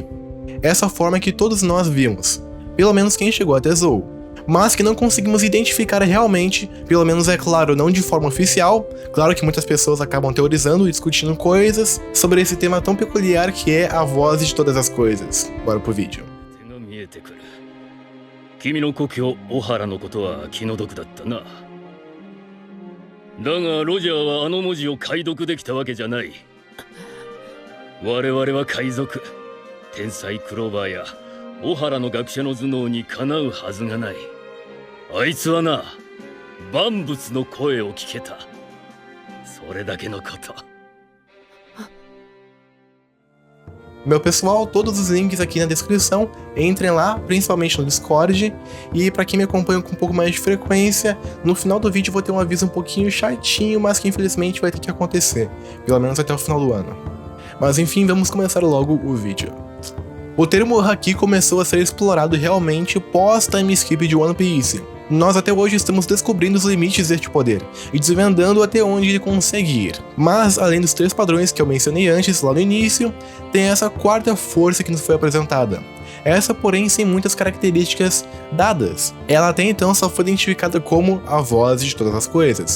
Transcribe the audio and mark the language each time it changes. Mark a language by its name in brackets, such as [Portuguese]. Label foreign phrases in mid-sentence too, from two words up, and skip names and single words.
[Portuguese] Essa forma que todos nós vimos, pelo menos quem chegou até Zou, mas que não conseguimos identificar realmente, pelo menos é claro, não de forma oficial. Claro que muitas pessoas acabam teorizando e discutindo coisas sobre esse tema tão peculiar que é a voz de todas as coisas. Bora pro vídeo. [Japanese] 君の故郷オハラのことは気の毒だったな。だがロジャーはあの文字を解読できたわけじゃない。我々は海賊、天才クローバーやオハラの学者の頭脳にかなうはずがない。あいつはな、万物の声を聞けた。それだけのこと。 [Portuguese] Meu pessoal, todos os links aqui na descrição, entrem lá, principalmente no Discord, e para quem me acompanha com um pouco mais de frequência, no final do vídeo vou ter um aviso um pouquinho chatinho, mas que infelizmente vai ter que acontecer, pelo menos até o final do ano. Mas enfim, vamos começar logo o vídeo. O termo haki começou a ser explorado realmente pós- [English] time skip [Portuguese] de One Piece. Nós até hoje estamos descobrindo os limites deste poder, e desvendando até onde ele consegue ir. Mas, além dos 3 padrões que eu mencionei antes, lá no início, tem essa quarta força que nos foi apresentada. Essa, porém, sem muitas características dadas. Ela até então só foi identificada como a voz de todas as coisas.